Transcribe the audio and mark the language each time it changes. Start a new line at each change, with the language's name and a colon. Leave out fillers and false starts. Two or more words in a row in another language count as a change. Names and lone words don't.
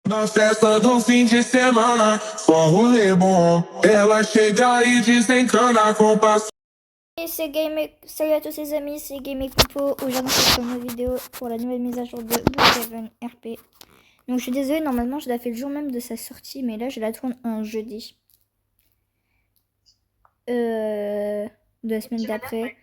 Portuguese: Na festa do fim de semana, só rolê bom. Ela chega e desencana com passo.
French: Et c'est Game. Salut à tous les amis, c'est Game et Coupeau. Aujourd'hui, je fais une vidéo pour la nouvelle mise à jour de Brookhaven RP. Donc, je suis désolée, normalement, je la fais le jour même de sa sortie, mais là, je la tourne un jeudi. De la semaine d'après.